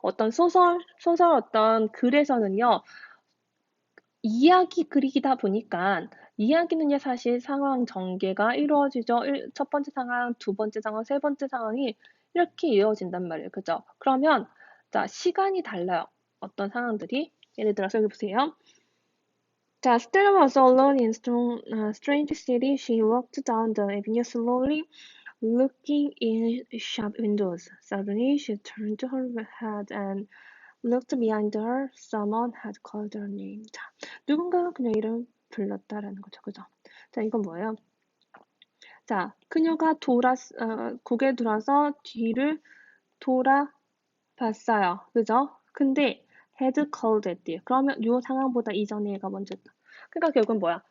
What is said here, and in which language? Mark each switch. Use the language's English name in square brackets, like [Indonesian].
[Korean] 어떤 소설 어떤 글에서는요, 이야기 그리기다 보니까 이야기는요 사실 상황 전개가 이루어지죠. 첫 번째 상황, 두 번째 상황, 세 번째 상황이 이렇게 이어진단 말이에요. 그죠? 그러면 자 시간이 달라요. 어떤 상황들이 예를 들어서 여기 보세요. [English] 자, Stella was alone in strange city. She walked down the avenue slowly, looking in shop windows. Suddenly, she turned her head and looked behind her. Someone had called her name. [Korean] 자, 누군가가 그녀 이름 불렀다라는 거죠. 그죠? 자, 이건 뭐예요? 자, 그녀가 고개 돌아서 뒤를 돌아봤어요. 그죠? 근데 had called 했대요. 그러면 요 상황보다 이전에 얘가 먼저였다. 그러니까 결국은 뭐야?